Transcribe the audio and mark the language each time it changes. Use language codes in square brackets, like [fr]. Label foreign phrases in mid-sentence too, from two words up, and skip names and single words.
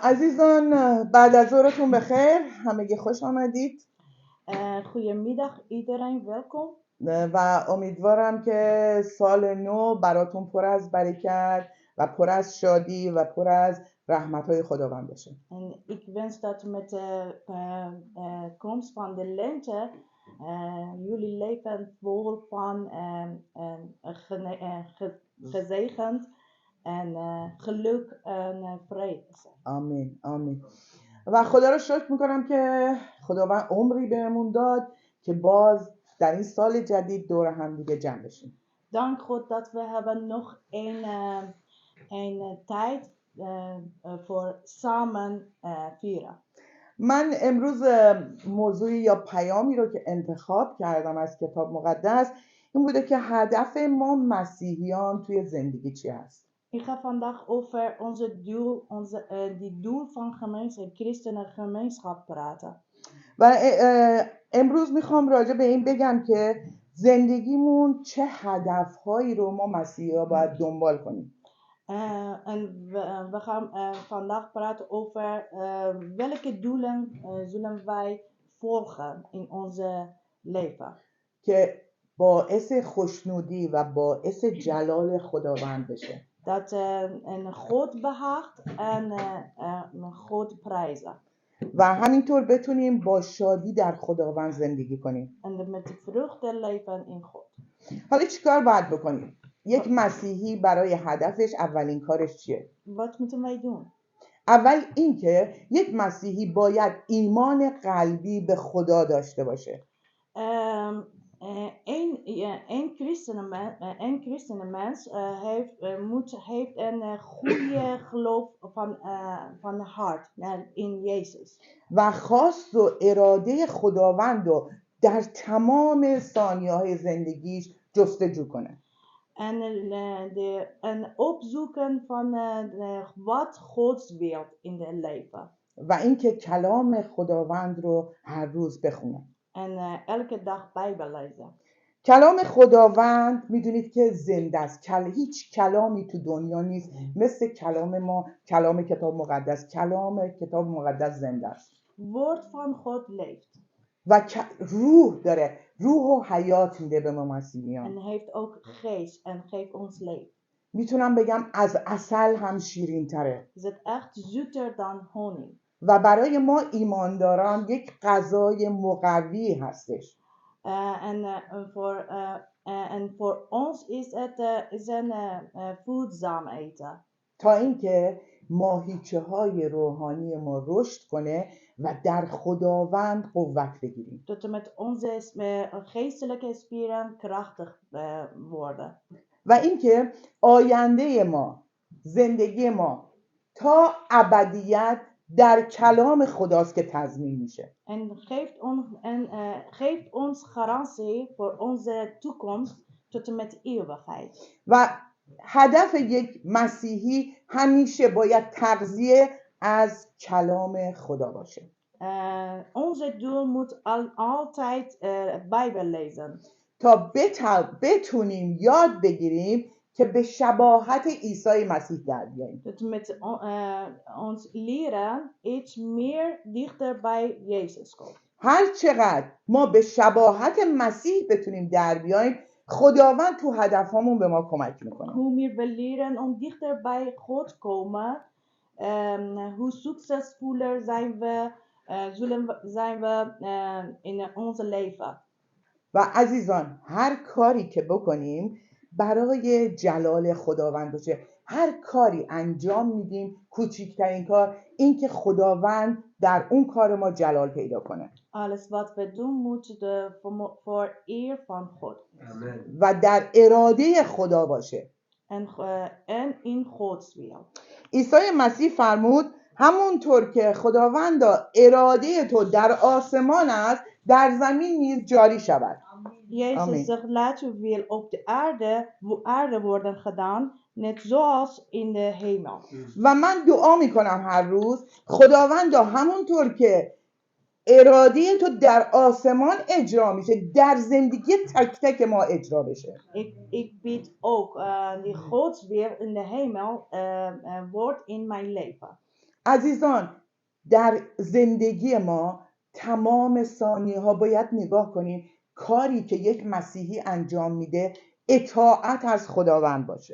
[fa] عزیزان بعد از ظهرتون بخیر، همگی خوش آمدید [nl] Goedemiddag iedereen, welkom. [fa] و امیدوارم که سال نو براتون پر از برکت و پر از شادی و پر از رحمت‌های خداوند باشه. [nl] En ik wens dat met de komst van de lente jullie leven vol van gezegend en geluk en vrede zijn. [fa] آمین آمین. و خدا رو شکر میکنم که خداوند عمری بهمون داد که باز در این سال جدید دور هم دیگه جمع بشیم. [nl] Dank God dat we hebben nog een tijd voor samen vieren. [fa] من امروز موضوعی یا پیامی رو که انتخاب کردم از kitaab مقدس این بوده که هدف ما مسیحیان توی زندگی چی هست. [nl] Ik ga vandaag over die doel van christenen gemeenschap praten. [fa] و امروز میخوام راجع به این بگم که زندگیمون چه هدفهایی رو ما مسیحی‌ها باید دنبال کنیم. [nl] En we gaan vandaag praten over welke doelen zullen wij volgen in onze leven. [fa] که باعث خوشنودی و باعث جلال خداوند بشه. [nl] Dat een God behaagt en God prijzen. [fa] و همینطور بتونیم با شادی در خداوند زندگی کنیم. [nl] En met de vreugde leven in God. [fa] حالا چیکار باید بکنیم؟ یک مسیحی برای هدفش اولین کارش چیه؟ [nl] Wat moeten wij doen? [fa] اول این که یک مسیحی باید ایمان قلبی به خدا داشته باشه. [nl] Een christenenmens heeft een goede geloof van hart in Jezus. [fa] و خواست و اراده خداوند رو در تمام ثانیه‌های زندگیش جستجو کنه. [nl] En opzoeken van wat Gods wil in het leven. [fa] و اینکه کلام خداوند رو هر روز بخونه. [nl] En elke dag Bijbel lezen. [fa] کلام خداوند میدونید که زنده است. هیچ کلامی تو دنیا نیست مثل کلام ما، کلام کتاب مقدس. کلام کتاب مقدس زنده است. [nl] Woord van God leeft. [fa] و روح داره، روح و حیات میده به ما مسیحیان. [nl] En heeft ook geest en geeft ons leven. [fa] میتونم بگم از عسل هم شیرین تره. [nl] Is het echt zoeter dan honing. [fa] و برای ما ایمانداران یک غذای مقوی هستش. [nl] En voor ons is het een voedzaam eten. [fa] تا اینکه ماهیچه های روحانی ما رشد کنه و در خداوند قوت بگیریم. [nl] Tot en met onze geestelijke spieren krachtig worden. [fa] و اینکه آینده ما، زندگی ما تا ابدیت در کلام خداست که تضمین میشه. [nl] En geeft ons garantie voor onze toekomst tot en met eeuwigheid. [fa] و هدف یک مسیحی همیشه باید تغذیه از کلام خدا باشه. [nl] Onze doel moet altijd Bijbel lezen. [fa] تا بتونیم یاد بگیریم که به شباهت عیسی مسیح در بیاییم. [nl] Dat met ons leren iets meer dichter bij Jezus komt. [fa] هر چقدر ما به شباهت مسیح بتونیم در بیاییم خداوند تو هدفمون به ما کمک میکنه. [nl] Hoe meer we leren om dichter bij God komen, hoe succesvoller zijn we in onze leven. [fa] و عزیزان هر کاری که بکنیم برای جلال خداوند باشه. هر کاری انجام میدیم، کوچکترین کار، این که خداوند در اون کار ما جلال پیدا کنه. [nl] Alles wat we doen moet voor eer van God. [fa] و در اراده خدا باشه. [nl] En in Gods wil. [fa] عیسی مسیح فرمود همونطور که خداوند اراده تو در آسمان است در زمین نیز جاری شود. [nl] Jezus zegt laat uw wil op de aarde worden gedaan, net zoals in de hemel. [fa] و من دعا میکنم هر روز خداوندا همونطور که اراده تو در آسمان اجرا میشه در زندگی تک تک ما اجرا بشه. [nl] Ik bid ook die Gods wil in de hemel wordt in mijn leven. [fa] عزیزان در زندگی ما تمام ثانیه ها باید نگاه کنیم کاری که یک مسیحی انجام میده اطاعت از خداوند باشه.